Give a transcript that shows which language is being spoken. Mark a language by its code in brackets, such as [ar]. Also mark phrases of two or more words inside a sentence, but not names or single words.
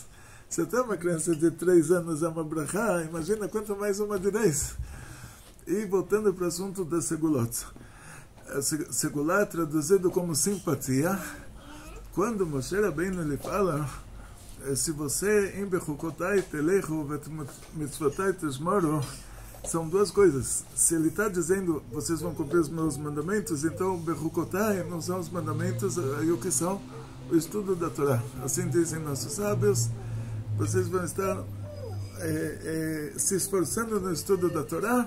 [pt] Se tem uma criança de 3 anos é uma brachá, imagina quanto mais uma de 10. E voltando para o assunto da segulot. Segulá, traduzido como simpatia, quando Moshe Rabbeinu ele fala, se você em [he] בחקתי תלכו ואת מצותי תשמרו, [pt] são duas coisas. Se ele está dizendo, vocês vão cumprir os meus mandamentos, então Bechukotai não são os mandamentos, aí o que são? O estudo da Torá. Assim dizem nossos sábios, vocês vão estar se esforçando no estudo da Torá.